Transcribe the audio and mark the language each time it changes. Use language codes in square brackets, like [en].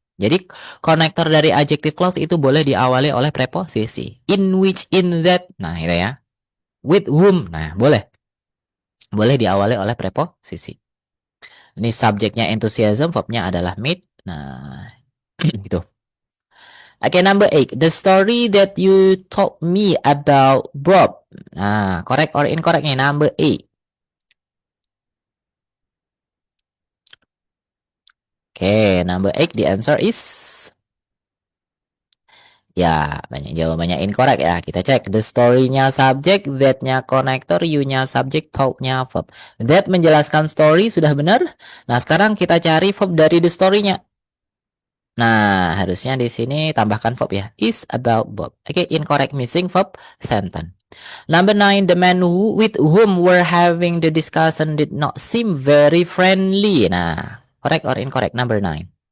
[id] Jadi konektor dari adjective clause itu boleh diawali oleh preposisi. In which, in that. Nah, itu ya. With whom. Nah, boleh. Boleh diawali oleh preposisi. Ini subjeknya enthusiasm, verbnya adalah meet. Nah, gitu. Oke, number 8. [en] The story that you told me about Bob. Nah, correct or incorrect nih number 8. [id] Oke, [en] number 8, the answer is [id] ya, banyak jawabannya incorrect ya. Kita cek. [en] The story-nya subject, that-nya connector, you-nya subject, told-nya verb. [id] That menjelaskan story sudah benar. Nah, sekarang kita cari verb dari the story-nya. Nah, harusnya di sini tambahkan verb ya. [en] Is about Bob. Oke, incorrect, missing verb sentence. Number 9, the man with whom we're having the discussion did not seem very friendly. Nah, correct or incorrect? Number 9.